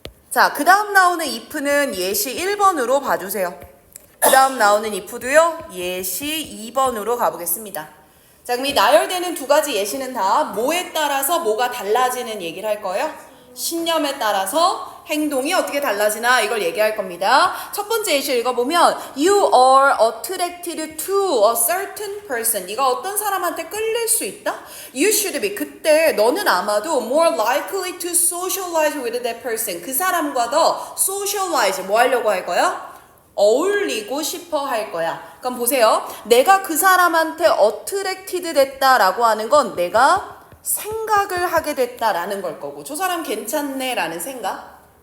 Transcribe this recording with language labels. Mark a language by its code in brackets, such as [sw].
[ko] 자, 그 다음 나오는 if는 예시 1번으로 봐주세요. 그 다음 나오는 if도요, 예시 2번으로 가보겠습니다. 자, 그럼 이 나열되는 두 가지 예시는 다 뭐에 따라서 뭐가 달라지는 얘기를 할 거예요? 신념에 따라서 행동이 어떻게 달라지나 이걸 얘기할 겁니다. 첫 번째 예시 읽어보면 [en] You are attracted to a certain person. [ko] 네가 어떤 사람한테 끌릴 수 있다? [en] You should be. [ko] 그때 너는 아마도 [en] more likely to socialize with that person. [ko] 그 사람과 더 socialize, 뭐 하려고 할 거야? 어울리고 싶어 할 거야. 그럼 보세요. 내가 그 사람한테 attracted 됐다라고 하는 건 내가 생각을 하게 됐다라는 걸 거고, 저 사람 괜찮네 라는 생각.